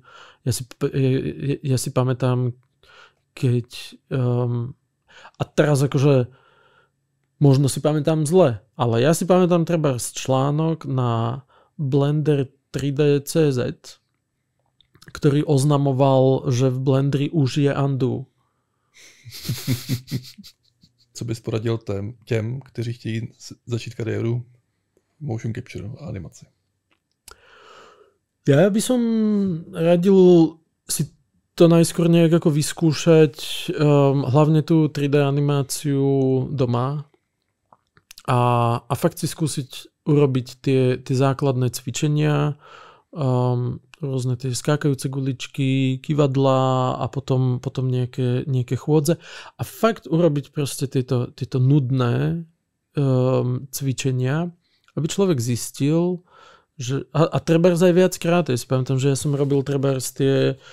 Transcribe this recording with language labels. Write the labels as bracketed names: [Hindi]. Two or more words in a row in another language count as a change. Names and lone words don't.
[Slovak] Ja si pamätám, keď a teraz akože možno si pamätám zle, ale ja si pamätám treba článok na Blender 3D.cz, ktorý oznamoval, že v Blenderi už je undo. [Czech] Co bys poradil těm, kteří chtějí začít kariéru [English] motion capture [Czech] a animaci? [Slovak] Ja by som radil si to najskôr nejak ako vyskúšať, hlavne tú 3D animáciu doma a fakt si skúsiť urobiť tie základné cvičenia, rôzne tie skákajúce guličky, kývadlá a potom nejaké chôdze a fakt urobiť proste tieto nudné cvičenia, aby človek zistil, že a trebárs aj viackrát, ja si pamätám, že ja som robil trebárs tie